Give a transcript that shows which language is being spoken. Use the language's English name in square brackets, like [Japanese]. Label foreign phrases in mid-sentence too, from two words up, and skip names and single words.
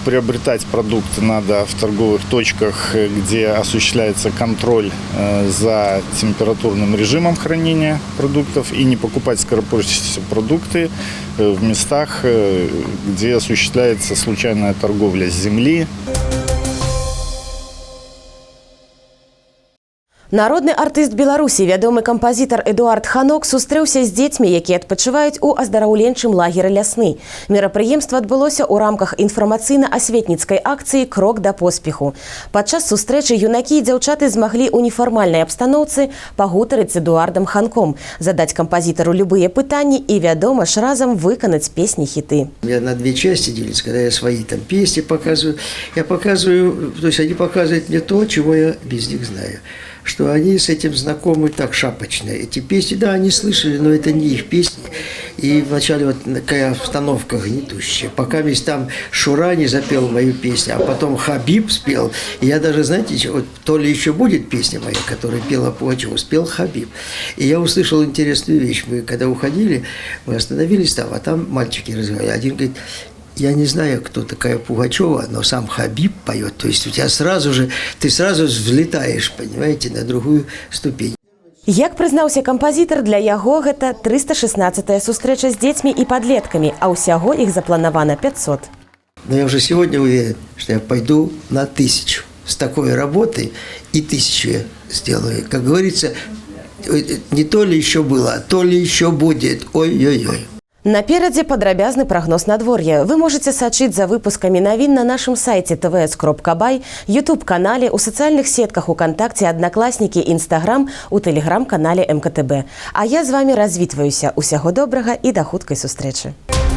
[Russian] Приобретать продукты надо в торговых точках, где осуществляется контроль за температурным режимом хранения продуктов. И не покупать скоропортящиеся продукты в местах, где осуществляется случайная торговля с земли. [Belarusian] Народны артыст Беларусі, вядомы кампазітар Эдуард Ханок сустрэўся з дзецьмі, якія адпачываюць у аздараўленчым лагеры лясны. Мерапрыемства адбылося ў рамках інфармацыйна-асветніцкай акцыі «Крок да поспеху». Падчас сустрэчы юнакі і дзяўчаты змаглі ў нефармальнай абстаноўцы пагутарыць з Эдуардам Ханком, задаць кампазітару любыя пытанні і, вядома ж, разам выканаць песні-хіты. [Russian] Я на две части делюсь, когда я свои там песни показываю. Я показываю, то есть они показывают мне то, чего я без них знаю. Что они с этим знакомы так шапочно. Эти песни, да, они слышали, но это не их песни. И вначале вот такая обстановка гнетущая. Пока весь там Шура не запел мою песню, а потом Хабиб спел. И я даже, знаете, вот то ли еще будет песня моя, которую пела Пугачева, спел Хабиб. И я услышал интересную вещь. Мы когда уходили, мы остановились там, а там мальчики разговаривали. Один говорит: я не знаю, кто такая Пугачева, но сам Хабиб поет. То есть у тебя ты сразу взлетаешь, понимаете, на другую ступень. [Belarusian] Як прызнаўся кампазітар, для яго гэта 316-я сустрэча з дзецьмі і падлеткамі, а ўсяго іх запланавана 500. [Russian] Но я уже сегодня уверен, что я пойду на 1000. С такой работой и 1000 я сделаю. Как говорится, не то ли еще было, а то ли еще будет. Ой-ой-ой. [Belarusian] Наперадзе падрабязны прагноз надвор'я. Вы можете сачыць за выпускамі навін на нашым сайце tvs.by, YouTube-канале, у сацыяльных сетках УКонтакце, Аднакласнікі, Інстаграм, у тэлеграм-канале МКТБ. А я з вами развітваюся. Усяго добрага і да хуткай сустрэчы.